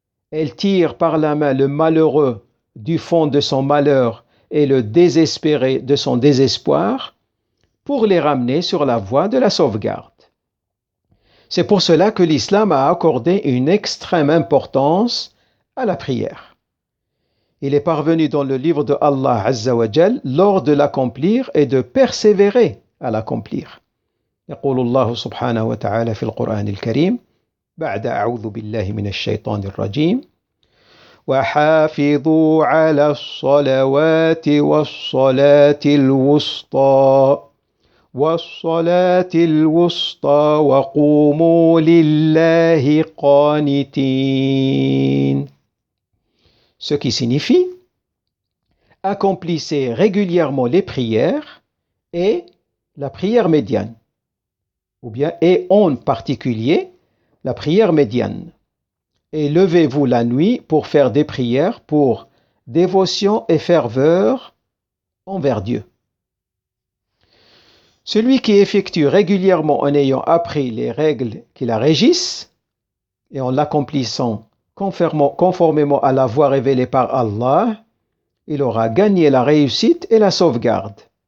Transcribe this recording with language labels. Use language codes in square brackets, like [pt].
[fr] Elle tire par la main le malheureux du fond de son malheur et le désespéré de son désespoir pour les ramener sur la voie de la sauvegarde. C'est pour cela que l'islam a accordé une extrême importance à la prière. Il est parvenu dans le livre de Allah Azza wa Jal lors de l'accomplir et de persévérer à l'accomplir. [ar] يقول الله سبحانه وتعالى في القرآن الكريم بعد أعوذ بالله من الشيطان الرجيم وحافظوا على الصلوات والصلاة الوسطى وقوموا لله قانتين, [fr] ce qui signifie accomplissez régulièrement les prières et la prière médiane, ou bien et en particulier la prière médiane. Et levez-vous la nuit pour faire des prières pour dévotion et ferveur envers Dieu. Celui qui effectue régulièrement en ayant appris les règles qui la régissent et en l'accomplissant conformément à la voie révélée par Allah, il aura gagné la réussite et la sauvegarde.